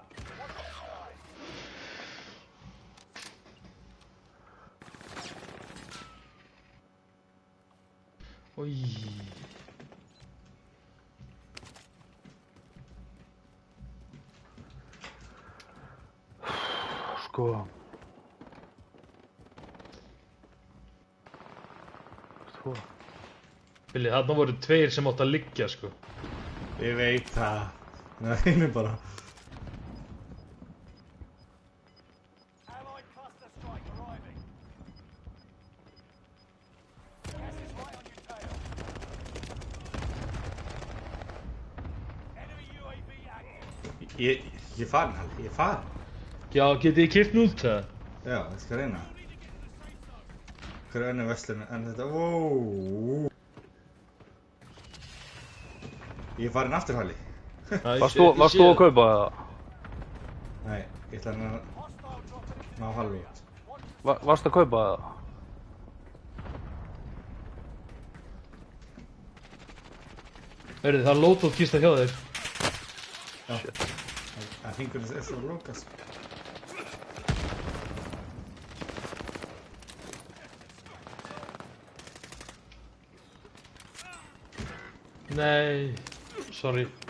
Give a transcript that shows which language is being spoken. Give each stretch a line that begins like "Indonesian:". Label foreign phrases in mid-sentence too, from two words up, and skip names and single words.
English: Watch the sky.
Icelandic: Oj. Sko. Svo. Billy, þarna voru tveir sem átt að liggja, sko. Ég veit það. Nei, bara.
English: Allied cluster strike arriving. Gas is right on your tail. Enemy UAV active.
Icelandic: Ég er farin, Halli, ég er farin. Já, getið þið keypt nút það? Já, ég skal reyna. Hver er önnur verslun en þetta? Wow. Ég er farin aftur, Halli. Varst þú að kaupa það? Nei, ég ætla að
English: Hostile dropping into
Icelandic: ná Halli út. Varst að kaupa það? Hörðu, það er lótótt kista hjá þér. Já. Það hringurinn er svo að lokast. Nei, sorry.